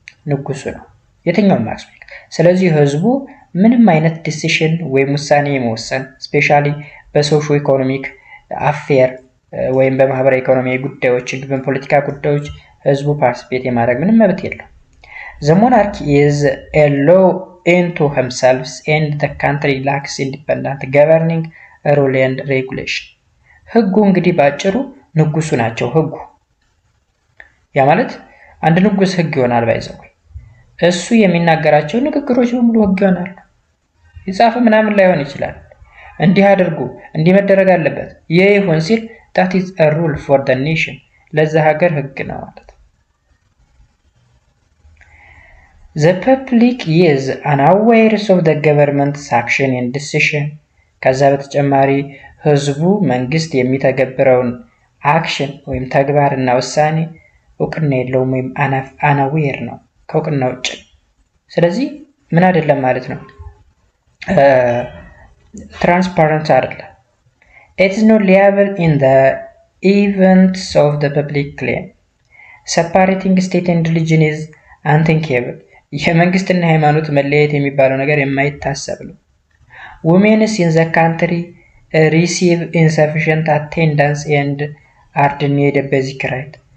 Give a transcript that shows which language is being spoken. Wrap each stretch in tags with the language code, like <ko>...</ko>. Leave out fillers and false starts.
<am>ንጉሱ ነው፣ የትኛውም አስፔክት። ስለዚህ ህዝቡ ምንም አይነት ዲሲሽን ወይም ውሳኔ የመወሰን ስፔሻሊ በሶሾ ኢኮኖሚክ አፌር ወይም በማህበራዊ ኢኮኖሚያዊ ጉዳዮች፣ በፖለቲካ ጉዳዮች ህዝቡ ፓርቲሲፔት የማድረግ ምንም መብት የለው።</am> <en>The monarch is a law into himself and the country lacks independent governing rule and regulation.</en> <am>ህጉ እንግዲህ ባጭሩ ንጉሱ ናቸው ህጉ። ያ ማለት አንድ ንጉስ ህግ ይሆናል ባይዘው እሱ የሚናገራቸው ንግግሮች በሙሉ ህግ ይሆናሉ። ይጻፍ ምናምን ላይሆን ይችላል። እንዲህ አድርጉ እንዲህ መደረግ አለበት ይሄ ይሁን ሲል</am> <en>that is a rule for the nation</en> <am>ለዛ ሀገር ህግ ነው ማለት።</am> <en>The public is unaware of the government's action and decision.</en> <am>ከዛ በተጨማሪ ህዝቡ መንግስት የሚተገብረውን አክሽን ወይም ተግባርና ውሳኔ እውቅና የለውም ወይም unaware ነው ከእውቅና ውጭ። ስለዚህ ምን አይደለም ማለት ነው transparent አይደለም።</am> <en>It is not liable in the events of the public claim. Separating state and religion is unthinkable.</en> <am>የመንግስትና ሃይማኖት መለየት የሚባለው ነገር የማይታሰብ ነው።</am> <en>Women in the country receive insufficient attendance and are denied a basic right.</en>